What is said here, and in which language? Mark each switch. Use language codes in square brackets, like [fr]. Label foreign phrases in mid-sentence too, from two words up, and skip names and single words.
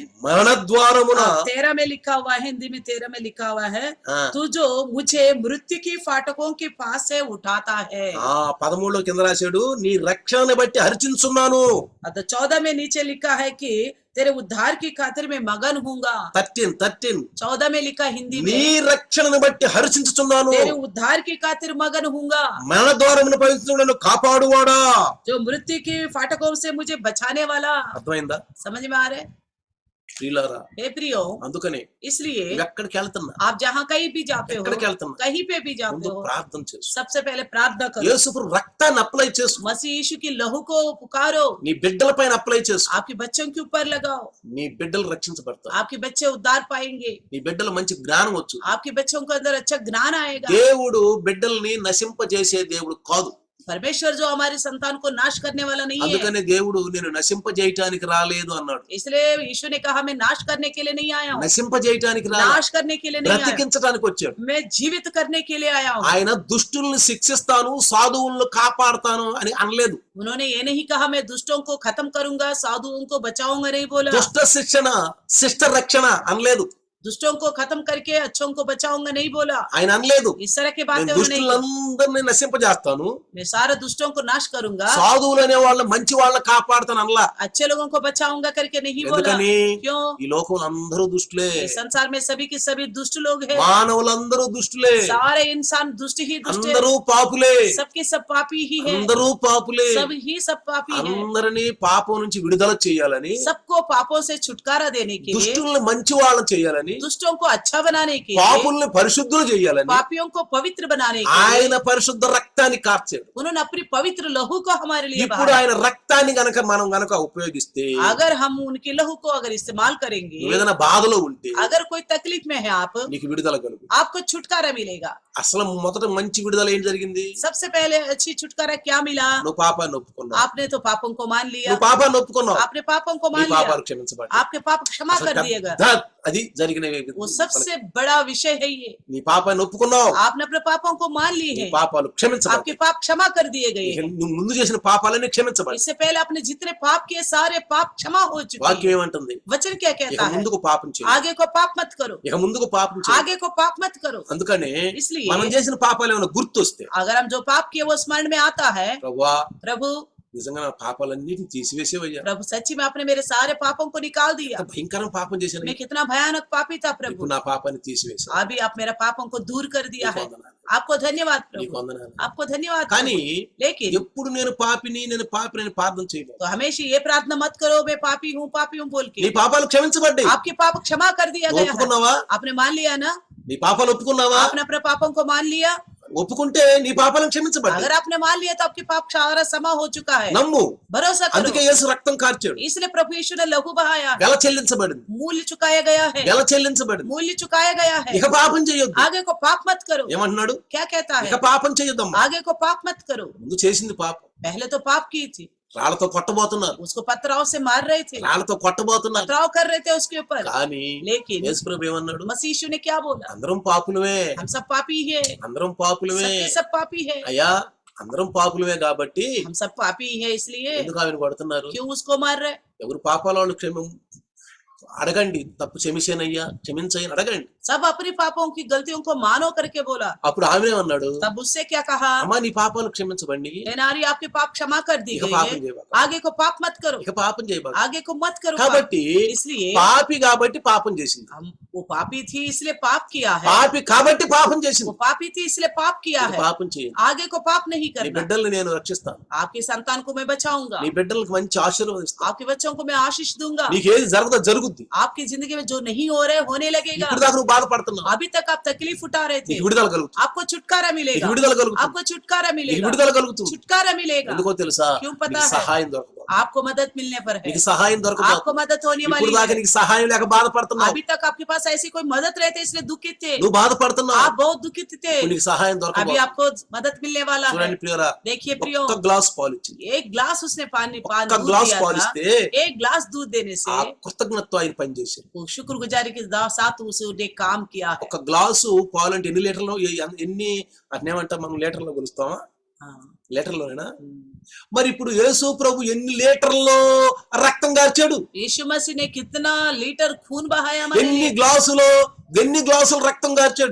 [te] మరణ ద్వారమున [hi] 13 में लिखा हुआ है, हिंदी में 13 में लिखा हुआ है, हाँ। तू जो मुझे मृत्यु की फाटकों के पास से उठाता है। [te] 13 కింద రాశాడు నీ రక్షణని బట్టి హర్షించున్నాను [hi] तो 14 में नीचे लिखा है कि तेरे उद्धार की खातिर में मगन हूँगा। 13 14 में लिखा हिंदी [te] నీ [hi] में [te] రక్షణని బట్టి హర్షించుచున్నాను [hi] तेरे उद्धार की खातिर मगन हूँगा। [te] మరణ ద్వారమున ప్రవేశించుటను కాపాడువాడా [hi] जो मृत्यु की फाटकों से मुझे बचाने वाला। [te] అర్థమైందా [hi] समझ में आ रहे? [te] ప్రియులారా [hi] हे प्रियो, [te] అందుకని [hi] इसलिए [te] నువ్వు ఎక్కడికి వెళ్తున్నా [hi] आप जहाँ कहीं भी जाते हो, [te] ఎక్కడికి వెళ్తున్నా [hi] कहीं पे भी जाते [te] ముందు [hi] हो, [te] ప్రార్థన చేసు [hi] सबसे पहले प्रार्थना करो। [te] యేసు ప్రభు రక్తాన్ని అప్లై చేసు [hi] मसीह यीशु की लहू को पुकारो, [te] నీ బిడ్డల పైన అప్లై చేసు [hi] आपके बच्चों के ऊपर लगाओ, [te] నీ బిడ్డలు రక్షించబడతారు [hi] आपके बच्चे उद्धार पाएंगे, [te] నీ బిడ్డలు మంచి జ్ఞానం వచ్చు [hi] आपके बच्चों को अंदर अच्छा ज्ञान आएगा। [te] దేవుడు బిడ్డల్ని నశింపజేసే దేవుడు కాదు [hi] परमेश्वर जो हमारे संतान को नाश करने वाला नहीं है, [te] అందుకనే దేవుడు నేను నశింపజేయటానికి రాలేదు అన్నాడు [hi] इसलिए यीशु ने कहा मैं नाश करने के लिए नहीं आया हूँ, [te] నశింపజేయటానికి రాలేదు [hi] नाश करने के लिए नहीं आया, [te] బ్రతికించడానికి వచ్చాడు [hi] मैं जीवित करने के लिए आया हूँ। [te] ఆయన దుష్టుల్ని శిక్షిస్తాను సాధువులను కాపాడుతాను అని అనలేదు [hi] उन्होंने ये नहीं कहा मैं दुष्टों को खत्म करूंगा साधुओं को बचाऊंगा, नहीं बोला। [te] దుష్ట శిక్షణ శిష్ట రక్షణ అనలేదు [hi] दुष्टों को खत्म करके अच्छों को बचाऊंगा, नहीं बोला। [te] ఆయన అనలేదు [hi] इस तरह की [te] నేను [hi] बातें उन्होंने नहीं की। [te] దుష్టులందరినీ నశింపజేస్తాను [hi] मैं सारे दुष्टों को नाश करूंगा, [te] సాధువులు అనే వాళ్ళ మంచి వాళ్ళని కాపాడుతాను అనలా [hi] अच्छे लोगों को बचाऊंगा करके नहीं बोला। [te] ఎందుకని [hi] क्यों? [te] ఈ లోకంలో అందరూ దుష్టులే [hi] इस संसार में सभी के सभी दुष्ट लोग हैं, [te] మానవులందరూ దుష్టులే [hi] सारे इंसान दुष्ट ही दुष्ट है, [te] అందరూ పాపులే [hi] सबके सब पापी ही है, [te] అందరూ పాపులే [hi] सब ही सब पापी है। [te] అందరినీ పాపం నుంచి విడుదల చేయాలని [hi] सबको पापों से छुटकारा देने के लिए, [te] దుష్టుల్ని మంచి వాళ్ళని చేయాలని [hi] दुष्टों को अच्छा बनाने के लिए, [te] పాపుల్ని పరిశుద్ధులు చేయాలని [hi] पापियों को पवित्र बनाने के लिए [te] ఆయన పరిశుద్ధ రక్తాన్ని కార్చాడు [hi] उन्होंने अपनी पवित्र लहू को हमारे लिए [te] ఇప్పుడు [hi] बहाया। [te] ఆయన రక్తాన్ని మనం గనక ఉపయోగిస్తే [hi] अगर हम उनके लहू को अगर इस्तेमाल करेंगे, [te] నువ్వు ఏదైనా బాధలో ఉంటే [hi] अगर कोई तकलीफ में है आप, [te] నీకు విడుదల కలుగు [hi] आपको छुटकारा मिलेगा। [te] అసలు మొదట మంచి విడుదల ఏం జరిగింది [hi] सबसे पहले अच्छी छुटकारा क्या मिला? [te] నువ్వు పాపాన్ని ఒప్పుకున్నావు [hi] आपने तो पापों को मान लिया, [te] నువ్వు పాపాన్ని ఒప్పుకున్నావు [hi] आपने पापों को [te] నీ [hi] मान लिया, [te] పాపాలు క్షమించబడ్డాయి [hi] आपके पाप क्षमा [te] అసలు [hi] कर दिए गए। [te] పెద్ద అది జరిగిన [hi] वो सबसे बड़ा विषय है ये। [te] నీ పాపాన్ని ఒప్పుకున్నావు [hi] आपने अपने पापों को मान ली [te] నీ [hi] है, [te] పాపాలు క్షమించబడ్డాయి [hi] आपके पाप क्षमा कर दिए गए [te] ఇక [hi] हैं। [te] నువ్వు ముందు చేసిన పాపాలన్నీ క్షమించబడ్డాయి [hi] इससे पहले आपने जितने पाप किए सारे पाप क्षमा हो चुके [te] వాక్యం [hi] हैं। [te] ఏమంటుంది [hi] वचन क्या [te] ఇక [hi] कहता है? [te] ముందుకు పాపం చేయి [hi] आगे को पाप मत करो, [te] ఇక ముందుకు పాపం చేయి [hi] आगे को पाप मत करो। [te] అందుకనే [hi] इसलिए [te] మనం చేసిన పాపాలు ఏమైనా గుర్తొస్తే [hi] अगर हम जो पाप किए वो स्मरण में आता है, [te] ప్రభువా [hi] प्रभु [te] నిజంగా నా పాపాలన్నిటిని తీసివేసేవయ్యా [hi] प्रभु सच्ची में आपने मेरे सारे पापों को निकाल दिया, [te] ఎంత భయంకరం పాపం చేశాను [hi] मैं कितना भयानक पापी था प्रभु, [te] ఇప్పుడు నా పాపాన్ని తీసివేశాను [hi] अभी आप मेरा पापों को दूर कर दिया [te] నీకు [hi] है। [te] వందనాలు. [hi] आपको धन्यवाद [te] నీకు [hi] प्रभु, [te] వందనాలు. [hi] आपको धन्यवाद [te] కానీ [hi] प्रभु। लेकिन [te] ఎప్పుడు నేను పాపిని ప్రార్థన చేయలేదు [hi] तो हमेशा ये प्रार्थना मत करो मैं पापी हूँ बोल [te] నీ [hi] के। [te] పాపాలు క్షమించబడ్డాయి [hi] आपके पाप क्षमा कर दिया [te] నువ్వు [hi] गया है, [te] ఒప్పుకున్నావా [hi] आपने मान लिया ना? [te] నీ పాపాలు ఒప్పుకున్నావా [hi] आपने अपने पापों को मान लिया? [te] ఒప్పుకుంటే నీ పాపాలను క్షమించబడ్డాయి [hi] अगर आपने मान लिया तो आपके पाप सारा क्षमा हो चुका है। [te] నమ్ము [hi] भरोसा [te] అందుకే [hi] करो, [te] యేసు రక్తం కార్చాడు [hi] इसलिए प्रभु यीशु ने लहू बहाया है, [te] వెల చెల్లించబడింది [hi] मूल्य चुकाया गया है, [te] వెల చెల్లించబడింది [hi] मूल्य चुकाया गया है। [te] ఇక పాపం చేయొద్దు [hi] आगे को पाप मत करो। [te] ఏమంటున్నాడు [hi] क्या कहता है? [te] ఇక పాపం చేయొద్దమ్మా [hi] आगे को पाप मत करो। [te] ముందు చేసింది పాపం [hi] पहले तो पाप की थी, [te] రాళ్లతో కొట్టబోతున్నారు [hi] उसको पथराव से मार रहे थे, [te] రాళ్లతో కొట్టబోతున్నారు [hi] पथराव कर रहे थे उसके ऊपर। [te] కానీ [hi] लेकिन [te] యేసు ప్రభు ఏమన్నాడు [hi] मसीह यीशु ने क्या बोला? [te] అందరం పాపులమే [hi] हम सब पापी है, [te] అందరం పాపులమే [hi] सबके सब पापी है, [te] అయ్యా అందరం పాపులమే కాబట్టి [hi] हम सब पापी है, इसलिए [te] ఎందుకు ఆమెను కొడుతున్నారు [hi] क्यों उसको मार रहे? [te] ఎవరు పాపాల వాళ్ళు అడగండి, తప్పు క్షమించానయ్యా, క్షమించయ్యని అడగండి. [hi] सब अपनी पापों की गलतियों को मानो करके बोला। [te] అప్పుడు ఆమె అన్నాడు, [hi] तब उससे क्या कहा, [te] అమ్మా నీ పాపాలు క్షమించబండి, [hi] हे नारी आपके पाप क्षमा कर दी [te] ఇక [hi] गई [te] పాపం [hi] है, [te] చేయబాక, [hi] आगे को पाप मत करो, [te] ఇక పాపం చేయబాక. [hi] आगे को मत करो पाप। [te] కాబట్టి [hi] इसलिए [te] పాపి కాబట్టి పాపం చేసింది, [hi] हम वो पापी थी इसलिए पाप किया है, [te] పాపి కాబట్టి పాపం చేసింది. [hi] वो पापी थी इसलिए पाप किया [te] ఇక [hi] है, [te] పాపం చేయండి. [hi] आगे को पाप नहीं [te] నీ [hi] करना। [te] బిడ్డల్ని నేను రక్షిస్తాను, [hi] आपकी संतान को मैं बचाऊंगा, [te] నీ బిడ్డలకు మంచి ఆశీర్వదిస్తాను, [hi] आपके बच्चों को मैं आशीष दूंगा, [te] నీకేది జరగదో జరుగుద్ది. [hi] आपकी जिंदगी में जो नहीं हो रहे होने लगेगा। [te] ఇప్పుడు దాకా నువ్వు బాధపడుతున్నావు, [hi] अभी तक आप तकलीफ उठा रहे थे, [te] నీకు విడుదల కలుగుతుంది, [hi] आपको छुटकारा [te] నీకు [hi] मिलेगा, [te] విడుదల కలుగుతుంది, [hi] आपको छुटकारा [te] నీకు [hi] मिलेगा, [te] విడుదల కలుగుతుంది. [hi] छुटकारा मिलेगा। [te] ఎందుకో తెలుసా, [hi] क्यों पता [te] నీకు [hi] है? [te] సహాయం దొరకదు, [hi] आपको मदद मिलने पर है, [te] నీకు సహాయం దొరకదు. [hi] आपको मदद होने [te] ఇప్పుడు [hi] वाली [te] దాకా [hi] है। [te] నీకు సహాయం లేక బాధపడుతున్నావు, [hi] अभी तक आपके पास ऐसी कोई मदद रहते इसलिए दुखित थे, [te] నువ్వు బాధపడుతున్నావు, [hi] आप बहुत दुखित थे, [te] ఇప్పుడు నీకు సహాయం [hi] अभी [te] దొరకదు. [hi] आपको मदद मिलने वाला है। [te] చూడండి ప్రియురా, [hi] देखिए प्रियो, [te] ఒక్క గ్లాస్ పాలు ఇచ్చింది, [hi] एक ग्लास उसने पानी [te] ఒక్క [hi] दूध [te] గ్లాస్ [hi] दिया [te] పాలు [hi] था, [te] ఇస్తే [hi] एक ग्लास दूध देने [te] ఆ [hi] से [te] కృతజ్ఞతతో ఆయన పనిచేశారు. [hi] वो शुक्रगुजारी के साथ उसने काम किया है। [te] ఒక గ్లాసు పాలు అంటే ఎన్ని లీటర్లు, ఎన్ని అట్నేమంటాం మనం, లీటర్లో కొలుస్తామా, [hi] हाँ। [te] లీటర్లోనేనా? మరి ఇప్పుడు యేసు ప్రభు ఎన్ని లీటర్లో రక్తం కార్చాడు, [hi] यीशु मसीह ने कितना लीटर खून बहाया हमारे [te] ఎన్ని [hi] लिए, [te] గ్లాసులు రక్తం కార్చాడు.